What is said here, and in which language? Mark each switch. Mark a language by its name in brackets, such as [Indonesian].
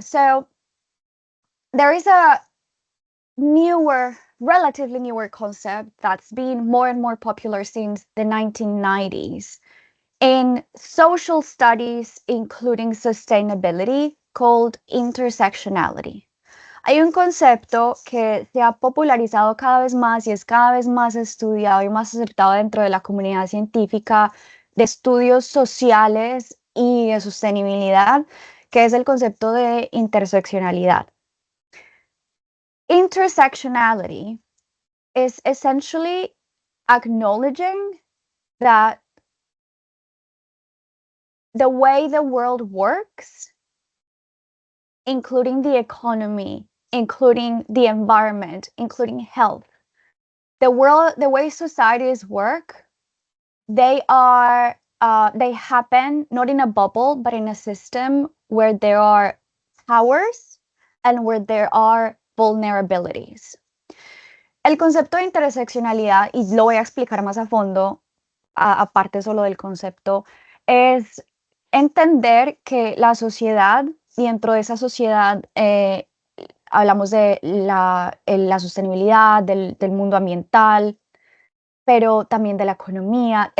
[English] So there is a relatively newer concept that's been more and more popular since the 1990s in social studies, including sustainability, called intersectionality. [Spanish] Hay un concepto que se ha popularizado cada vez más y es cada vez más estudiado y más aceptado dentro de la comunidad científica de estudios sociales y de sostenibilidad, que es el concepto de interseccionalidad. [English] Intersectionality is essentially acknowledging that the way the world works, including the economy, including the environment, including health, the way societies work, they happen not in a bubble, but in a system where there are powers and where there are vulnerabilities. [Spanish] El concepto de interseccionalidad, y lo voy a explicar más a fondo, aparte solo del concepto, es entender que la sociedad, y dentro de esa sociedad hablamos de la sostenibilidad, del mundo ambiental, pero también de la economía.